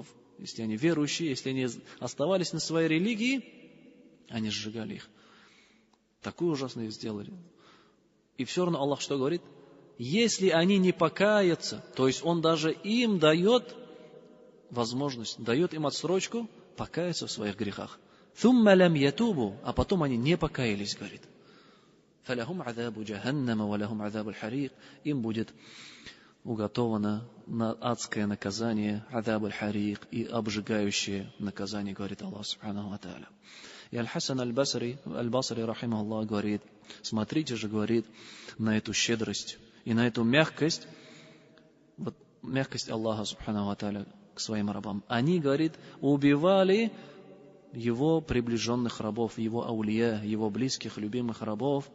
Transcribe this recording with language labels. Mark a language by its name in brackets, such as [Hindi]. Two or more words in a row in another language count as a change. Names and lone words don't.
[Russian] Если они верующие, если они оставались на своей религии, они сжигали их. Такое ужасное их сделали. И все равно Аллах что говорит? Если они не покаятся, то есть Он даже им дает возможность, дает им отсрочку покаяться в своих грехах. [Arabic] ثُمَّ لَمْ يَتُوبُوا, [Russian] а потом они не покаялись, говорит. [Arabic] فَلَهُمْ عَذَابُ جَهَنَّمَ وَلَهُمْ عَذَابُ الْحَرِيقِ. [Russian] Им будет уготовано адское наказание, [Arabic] عَذَابُ الْحَرِيقِ, [Russian] и обжигающее наказание, говорит [Arabic] الله سبحانه وتعالى. [Russian] И Аль-Хасан Аль-Басри, рахимахуллах, говорит, смотрите же, говорит, на эту щедрость и на эту мягкость, вот мягкость [Arabic] الله سبحانه وتعالى [Russian] к своим рабам. Они, говорит, убивали его приближенных рабов, его аулия, его близких, любимых рабов.